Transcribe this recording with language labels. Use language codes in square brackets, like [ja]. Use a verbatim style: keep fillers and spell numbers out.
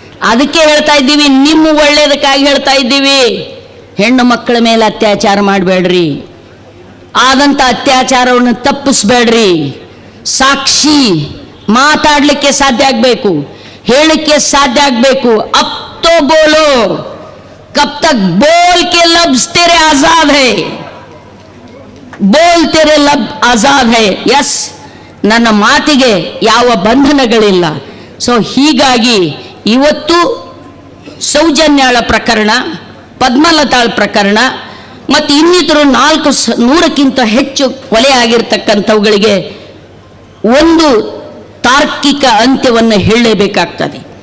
[kn] ಅದಕ್ಕೆ ಹೇಳ್ತಾ ಇದ್ದೀವಿ, ನಿಮ್ಮ ಒಳ್ಳೇದಕ್ಕಾಗಿ ಹೇಳ್ತಾ ಇದ್ದೀವಿ, ಹೆಣ್ಣು ಮಕ್ಕಳ ಮೇಲೆ ಅತ್ಯಾಚಾರ ಮಾಡಬೇಡ್ರಿ, ಆದಂಥ ಅತ್ಯಾಚಾರವನ್ನು ತಪ್ಪಿಸ್ಬೇಡ್ರಿ. ಸಾಕ್ಷಿ ಮಾತಾಡಲಿಕ್ಕೆ ಸಾಧ್ಯ ಆಗಬೇಕು, ಹೇಳಲಿಕ್ಕೆ ಸಾಧ್ಯ ಆಗಬೇಕು. [hi] ಅಪ್ तो बोलो, कब तक बोल के लफ्ज तेरे आजाद है, बोल तेरे लब आजाद है. [kn] यस, ನನ್ನ ಮಾತಿಗೆ ಯಾವ ಬಂಧನಗಳಿಲ್ಲ. ಸೊ ಹೀಗಾಗಿ ಇವತ್ತು ಸೌಜನ್ಯಾಳ ಪ್ರಕರಣ, ಪದ್ಮಲತಾಳ ಪ್ರಕರಣ ಮತ್ತು ಇನ್ನಿತರು ನಾಲ್ಕು ನೂರಕ್ಕಿಂತ ಹೆಚ್ಚು ಕೊಲೆ ಆಗಿರ್ತಕ್ಕಂಥವುಗಳಿಗೆ ಒಂದು ತಾರ್ಕಿಕ ಅಂತ್ಯವನ್ನು ಹೇಳಲೇಬೇಕಾಗ್ತದೆ.